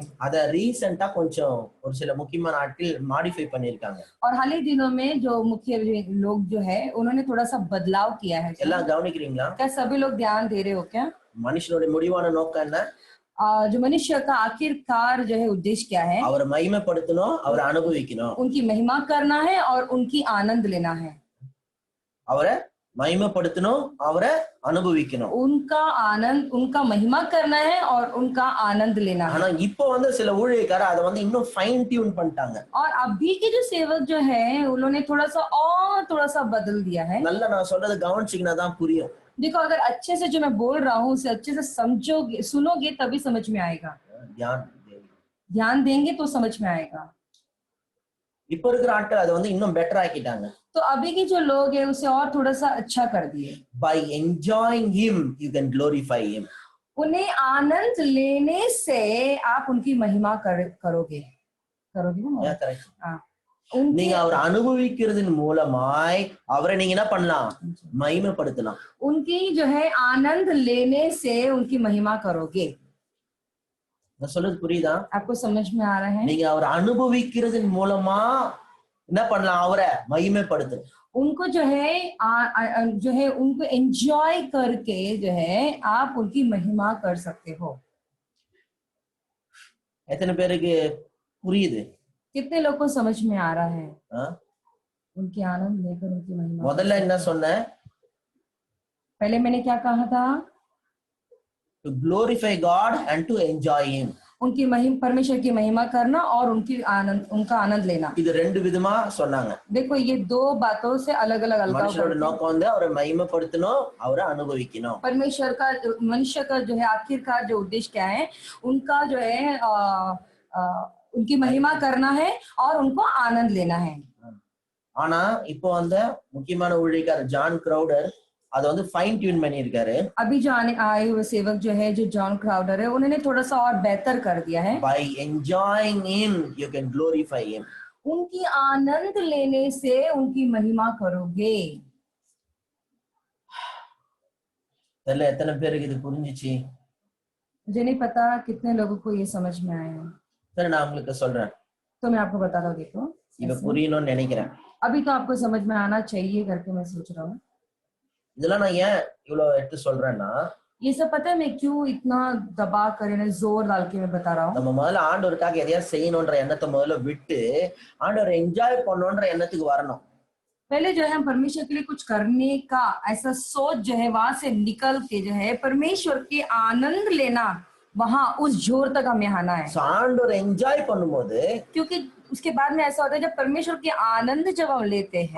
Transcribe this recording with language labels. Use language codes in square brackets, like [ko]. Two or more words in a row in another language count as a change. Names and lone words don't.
[ta] அத ரீசெண்டா கொஞ்சம் ஒரு சில முக்கியமான ஆட்கள் மாடிஃபை பண்ணிருக்காங்க। [hi] और हाल ही दिनों में जो मुख्य लोग जो है उन्होंने थोड़ा सा बदलाव किया है। [ta] எல்லாம் கவனிக்கிறீங்களா? [hi] क्या सभी लोग ध्यान दे रहे हो क्या? [ta] மனுஷனுடைய முடிவான நோக்கம் என்ன? [hi] जो मनुष्य का आखिरकार जो है उद्देश्य क्या है? [ta] அவரை மகிமைப்படுத்தணும், அவரை அனுபவிக்கணும், [hi] उनकी महिमा करना है और उनकी आनंद लेना है। [ta] அவரை மகிமைப்படுத்தணும், அவரை அனுபவிக்கணும். [hi] उनका आनंद, उनका महिमा करना है और उनका आनंद लेना है। [ta] ஆனா இப்போ சில ஊழியக்காரர் அதை இன்னும் [en] fine tune [ta] பண்ணிட்டாங்க. [hi] और अभी के जो सेवक जो है उन्होंने थोड़ा सा बदल दिया है। [ta] நல்லா நான் சொல்றது கவனிச்சீங்கன்னா தான் புரியும். [hi] देखो, अगर अच्छे से जो मैं बोल रहा हूँ उसे अच्छे से समझोगे, सुनोगे तभी समझ में आएगा। ध्यान देंगे तो समझ में आएगा। [ta] இப்போ இருக்கிற ஆட்கள் அதை இன்னும் பெட்டர் ஆக்கிட்டாங்க. [hi] तो अभी के जो लोग हैं उसे और थोड़ा सा अच्छा कर दिए। [en] By enjoying him you can glorify him. [hi] उन्हें आनंद लेने से आप उनकी महिमा करोगे ना? हाँ, [ta] நீங்க அவர் அனுபவிக்கிறதின் மூலமாய் அவரை நீங்க என்ன பண்ணலாம்? மகிமைப்படுத்தலாம். [hi] उनकी जो है आनंद लेने से उनकी महिमा करोगे। [ta] நான் சொல்றது पुரியுதா? [hi] आपको समझ में आ रहा है? [ta] நீங்க அவர் அனுபவிக்கிறதின் மூலமா என்ன பண்ணலாம்? அவரை மகிமைப்படுத்தலாம். [hi] उनको जो है उनको एंजॉय करके जो है आप उनकी महिमा कर सकते हो। [ta] எத்தனை பேருக்கு புரியுது? [hi] कितने लोग को समझ में आ रहा है? उनकी आनंद लेकर उनकी महिमा। [ta] முதல்ல என்ன சொன்னேன்? [hi] पहले मैंने क्या कहा था? [en] To glorify God and to enjoy him. [hi] उनकी परमेश्वर की महिमा करना और उनका आनंद लेना। [ta] இது ரெண்டு விதமா சொன்னாங்க. [hi] देखो, ये दो बातों से अलग अलग [ta] மனுஷரோட நோக்கம் அவரை மகிமைப்படுத்தணும், அவரை அனுபவிக்கணும். [hi] मनुष्य का जो है आखिरकार जो उद्देश्य क्या है? उनका जो है उनकी महिमा करना है और उनको आनंद लेना है। [ta] ஆனா இப்போ முக்கியமான ஊழியக்காரர் ஜான் கிரவுடர் அதை [en] fine tune [ta] பண்ணிருக்காரு. [hi] अभी जो आए हुए सेवक जो है, जो जॉन क्राउडर है, उन्होंने थोड़ा सा और बेहतर कर दिया है। [en] By enjoying him you can glorify him. [hi] उनकी आनंद लेने से उनकी महिमा करोगे। [ta] தெரியல எத்தனை பேருக்கு இது புரிஞ்சிச்சு? [hi] मुझे नहीं पता कितने लोगों को ये समझ में आया है। [ta] சரி, நான் உங்களுக்கு சொல்றேன். [hi] तो मैं आपको बताता हूँ। देखो, [ta] இது புரியணும்னு நினைக்கிறேன். [hi] अभी तो आपको समझ में आना चाहिए करके मैं सोच रहा हूँ। [ta] இதெல்லாம் நான் ஏன் இவ்வளவு எடுத்து சொல்றேன்னா, [hi] ये सब पता है मैं क्यों इतना दबा कर जोर डाल के मैं बता रहा हूँ। [ta] நம்ம முதல்ல ஆண்டவருக்காக எதையாவது செய்யணும்ன்ற எண்ணத்தை முதல்ல விட்டு ஆண்டவரை என்ஜாய் பண்ணணும்ன்ற எண்ணத்துக்கு வரணும். [hi] पहले जो है हम परमेश्वर के लिए कुछ करने का ऐसा सोच जो है वहां से निकल के जो है परमेश्वर के आनंद लेना, वहां उस जोर तक हमें आना है। [ta] ஆண்டவரை என்ஜாய் பண்ணும்போது, [hi] क्योंकि उसके बाद में ऐसा होता है जब परमेश्वर के आनंद जब हम लेते हैं,